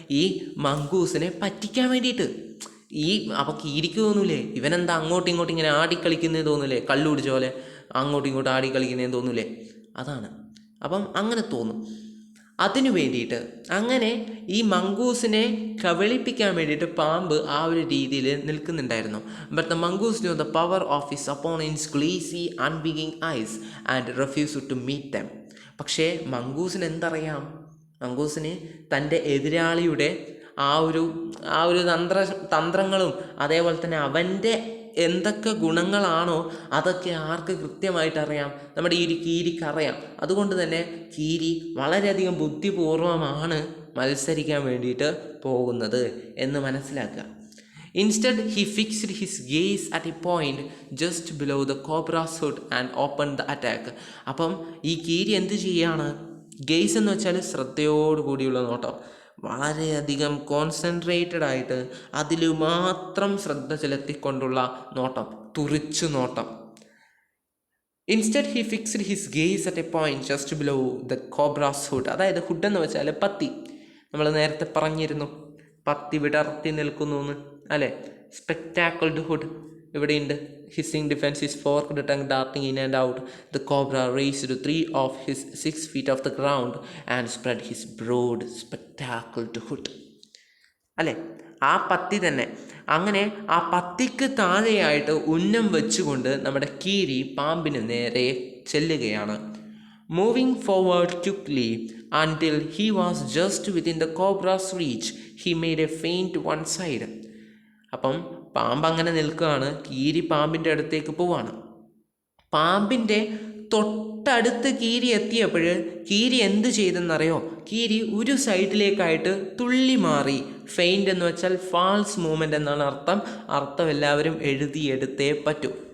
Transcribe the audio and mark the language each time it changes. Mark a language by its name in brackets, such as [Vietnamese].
[Malayalam] ഈ മംഗൂസിനെ പറ്റിക്കാൻ വേണ്ടിയിട്ട്. അപ്പോൾ കീരിക്ക് തോന്നൂലേ ഇവനെന്താ അങ്ങോട്ടും ഇങ്ങോട്ടും ഇങ്ങനെ ആടിക്കളിക്കുന്നേ തോന്നൂലേ, കള്ളു പിടിച്ച പോലെ അങ്ങോട്ടും ഇങ്ങോട്ടും ആടിക്കളിക്കുന്നേ തോന്നൂലേ, അതാണ്. അപ്പം അങ്ങനെ തോന്നും. അതിനു വേണ്ടിയിട്ട് അങ്ങനെ ഈ മംഗൂസിനെ കബളിപ്പിക്കാൻ വേണ്ടിയിട്ട് പാമ്പ് ആ ഒരു രീതിയിൽ നിൽക്കുന്നുണ്ടായിരുന്നു. [English] But the mongoose knew the power of his opponent's glassy unwinking eyes and refused to meet them. [Malayalam] പക്ഷേ മംഗൂസിന് എന്തറിയാം? മംഗൂസിന് തൻ്റെ എതിരാളിയുടെ ആ ഒരു തന്ത്രങ്ങളും അതേപോലെ തന്നെ അവൻ്റെ എന്തൊക്കെ ഗുണങ്ങളാണോ അതൊക്കെ ആർക്ക് കൃത്യമായിട്ട് അറിയാം? നമ്മുടെ ഈ കീരിക്ക് അറിയാം. അതുകൊണ്ട് തന്നെ കീരി വളരെയധികം ബുദ്ധിപൂർവമാണ് മത്സരിക്കാൻ വേണ്ടിയിട്ട് പോകുന്നത് എന്ന് മനസ്സിലാക്കുക. [English] Instead, he fixed his gaze at a point just below the cobra's hood and opened the attack. [Malayalam] അപ്പം ഈ കീരി എന്ത് ചെയ്യാണ്? ഗെയ്സ് എന്ന് വെച്ചാൽ ശ്രദ്ധയോടുകൂടിയുള്ള നോട്ടം. വളരെയധികം കോൺസെൻട്രേറ്റഡ് ആയിട്ട് അതിൽ മാത്രം ശ്രദ്ധ ചെലുത്തിക്കൊണ്ടുള്ള നോട്ടം, തുറിച്ചു നോട്ടം. [English] Instead he fixed his gaze at a point just below the cobra's hood. [Malayalam] അതായത് ഹുഡ് എന്ന് വെച്ചാൽ പത്തി. നമ്മൾ നേരത്തെ പറഞ്ഞിരുന്നു പത്തി വിടർത്തി നിൽക്കുന്നു എന്ന് അല്ലേ. [English] spectacled hood [Malayalam] ഇവിടെയുണ്ട്. [English] Hissing defence his forked tongue darting in and out. The cobra raised 3 of his 6 feet off the ground and spread his broad spectacled hood. [Malayalam] അല്ലേ, ആ പത്തി തന്നെ. അങ്ങനെ ആ പത്തിക്ക് താഴെയായിട്ട് ഉന്നം വെച്ചുകൊണ്ട് നമ്മുടെ കീരി പാമ്പിന് നേരെ ചെല്ലുകയാണ്. [English] Moving forward quickly until he was just within the cobra's reach, he made a feint to one side. [Malayalam] അപ്പം പാമ്പ് അങ്ങനെ നിൽക്കുകയാണ്. കീരി പാമ്പിൻ്റെ അടുത്തേക്ക് പോവാണ്. പാമ്പിൻ്റെ തൊട്ടടുത്ത് കീരി എത്തിയപ്പോൾ കീരി എന്ത് ചെയ്തെന്നറിയോ? കീരി ഒരു സൈഡിലേക്കായിട്ട് തുള്ളി മാറി. ഫെയിൻറ്റ് എന്ന് വെച്ചാൽ [English] false movement [Malayalam] എന്നാണ് അർത്ഥം എല്ലാവരും എഴുതിയെടുത്തേ പറ്റൂ.